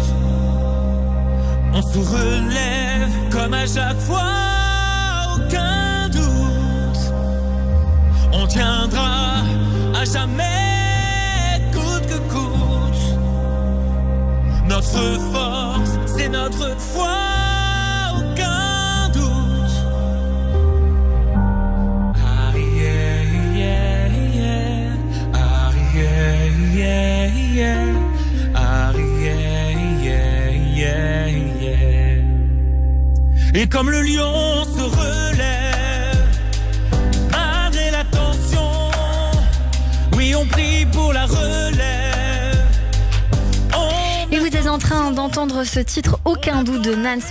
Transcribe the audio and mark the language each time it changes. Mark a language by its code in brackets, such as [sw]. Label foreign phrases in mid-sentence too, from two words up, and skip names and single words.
[fr] On se relève comme à chaque fois, aucun doute. On tiendra à jamais, coûte que coûte. Notre force, c'est notre foi, aucun doute. [en] Ah yeah, yeah, yeah. Ah yeah, yeah, yeah. Ah yeah, yeah, yeah, yeah. [fr] Et comme le lion se relève malgré la tension, oui on prie pour la relève. Et vous êtes en train d'entendre ce titre, aucun doute, de Nance.